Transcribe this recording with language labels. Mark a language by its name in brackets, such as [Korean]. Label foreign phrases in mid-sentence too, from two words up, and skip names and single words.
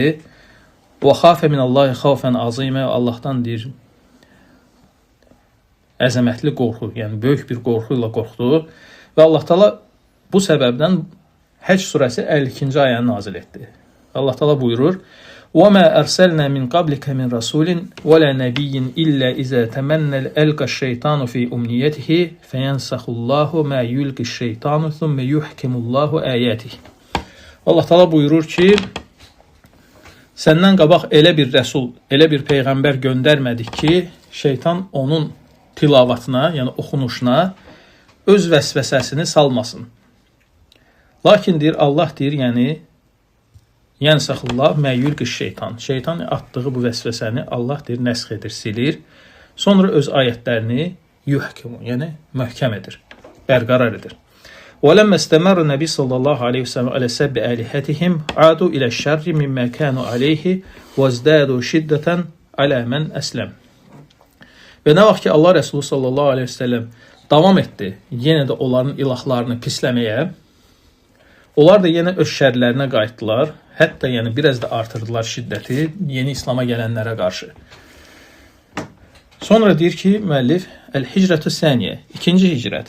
[Azerbaijani] Və [Arabic] خاف من الله خوفا عظيما, [Azerbaijani] Allahdan deyir, əzəmətli qorxu, yəni böyük bir qorxu ilə qorxdu və Allah Taala bu səbəbdən Həcc surəsi 52-ci ayəni nazil etdi. Allah Taala buyurur: [Arabic] وَمَا أَرْسَلْنَا مِنْ قَبْلِكَ مِنْ رَسُولٍ وَلَا نَبِيٍّ إِلَّا إِذَا تَمَنَّى أَلْقَى الشَّيْطَانُ فِي أُمْنِيَّتِهِ فَيَنْسَخُ اللَّهُ مَا يُلْقِي الشَّيْطَانُ ثُمَّ يُحْكِمُ اللَّهُ آيَاتِهِ. [Azerbaijani] Allah Taala buyurur ki, səndən qabaq elə bir rəsul, elə bir peyğəmbər göndərmədik ki, şeytan onun tilavatına, yəni oxunuşuna öz vəsvəsəsini salmasın. Lakin deyir, Allah deyir, yəni [Arabic] ينسخ الله ما يلقي الشيطان. [Azerbaijani] Şeytan atdığı bu vəsvəsəni Allah deyir, nəsx edir, silir. Sonra öz ayətlərini yuhkimu, yəni möhkəm edir, bərqərar edir. [Arabic] وَلَمَّ اسْتَمَرَّ النَّبِيُّ صَلَّى اللّٰهُ عَلَيْهِ وَسَلَّمَ عَلَى سَبِّ آلِهَتِهِمْ عَادُوا إِلَى الشَّرِّ مِمَّا كَانُوا عَلَيْهِ وَازْدَادُوا شِدَّةً عَلَى مَنْ أَسْلَمَ. [Azerbaijani] Və nə vaxt ki, Allah Rəsulü [Arabic] صلى الله عليه وسلم [Azerbaijani] davam etdi, yenə də onların ilahlarını pisləməyə, onlar da yenə öz şərlərinə qayıtdılar. Hətta yəni biraz da artırdılar şiddəti yeni İslam'a gələnlərə qarşı. Sonra deyir ki, müəllif, Əl-Hicrətü Səniyə, ikinci hicrət.